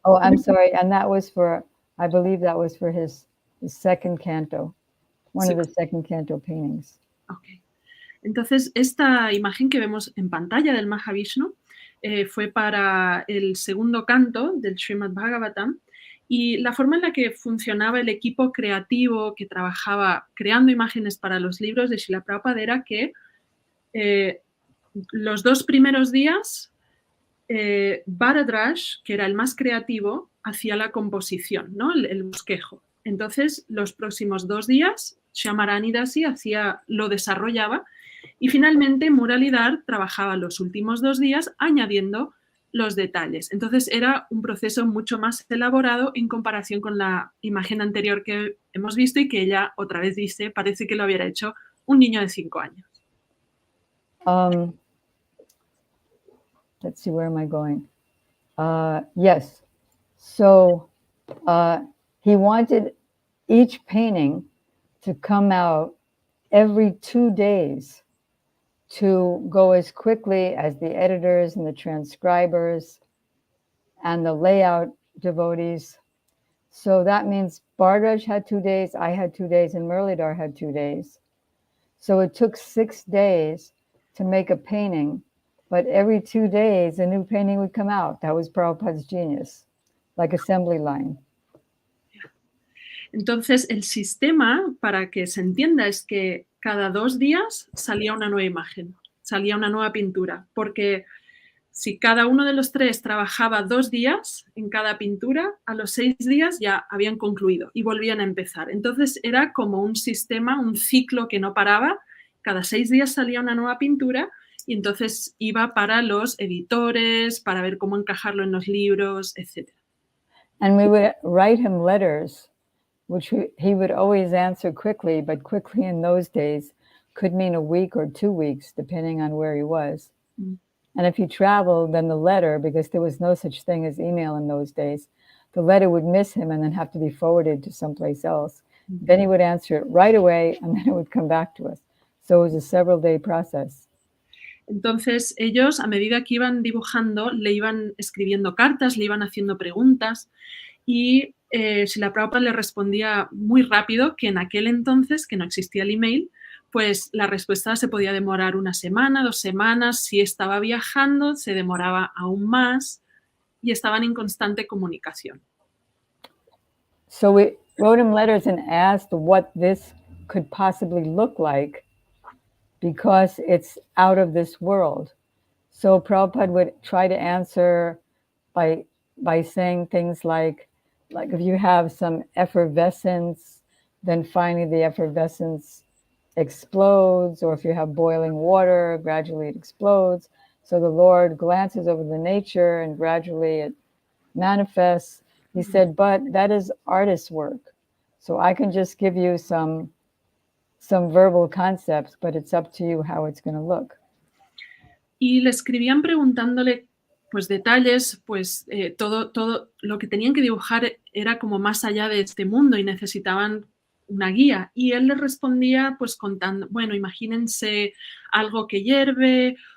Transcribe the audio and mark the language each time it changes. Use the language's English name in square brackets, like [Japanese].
[English] Oh, I'm sorry, and that was I believe that was for his second canto, one of the second canto paintings. Okay. [Spanish] Entonces esta imagen que vemos en pantalla del Mahavishnu fue para el segundo canto del Srimad Bhagavatam, y la forma en la que funcionaba el equipo creativo que trabajaba creando imágenes para los libros de Srila Prabhupada era que los 2 primeros días Bharadwaj, que era el más creativo, hacía la composición, ¿no? el bosquejo. Entonces, los próximos 2 días, Syamarani Dasi lo desarrollaba, y finalmente Muralidhar trabajaba los últimos 2 días añadiendo los detalles. Entonces, era un proceso mucho más elaborado en comparación con la imagen anterior que hemos visto y que ella otra vez dice, parece que lo hubiera hecho un niño de 5 años. [English] Let's see, where am I going? Yes. So he wanted each painting to come out every 2 days, to go as quickly as the editors and the transcribers and the layout devotees. So that means Bharadwaj had 2 days, I had 2 days, and Murlidhar had 2 days. So it took 6 days to make a painting, but every 2 days a new painting would come out. That was Prabhupada's genius, like assembly line. [Spanish] Entonces, el sistema, para que se entienda, es que cada 2 días salía una nueva imagen, salía una nueva pintura, porque si cada uno de los 3 trabajaba 2 días en cada pintura, a los 6 días ya habían concluido y volvían a empezar. Entonces, era como un sistema, un ciclo que no paraba. Cada 6 días salía una nueva pintura y entonces iba para los editores, para ver cómo encajarlo en los libros, etc. [English] And we would write him letters, which he would always answer quickly, but quickly in those days could mean a week or 2 weeks, depending on where he was. Mm. And if he traveled, then the letter, because there was no such thing as email in those days, the letter would miss him and then have to be forwarded to someplace else. Mm-hmm. Then he would answer it right away, and then it would come back to us. So it was a several-day process. [Spanish] Entonces, ellos, a medida que iban dibujando, le iban escribiendo cartas, le iban haciendo preguntas, y Srila Prabhupada le respondía muy rápido, que en aquel entonces, que no existía el email, pues la respuesta se podía demorar 1 semana, 2 semanas. Si estaba viajando, se demoraba aún más, y estaban en constante comunicación. [English] So we wrote him letters and asked what this could possibly look like, because it's out of this world. So Prabhupada would try to answer by saying things like if you have some effervescence, then finally the effervescence explodes, or if you have boiling water, gradually it explodes. So the Lord glances over the nature and gradually it manifests. He said, but that is artist's work. So I can just give you some verbal concepts, but it's up to you how it's going to look. [Spanish] Y le escribían preguntándole pues detalles, pues todo lo que tenían que dibujar era como más allá de este mundo y necesitaban una guía. Y él les respondía pues contando, bueno, imagínense algo que hierve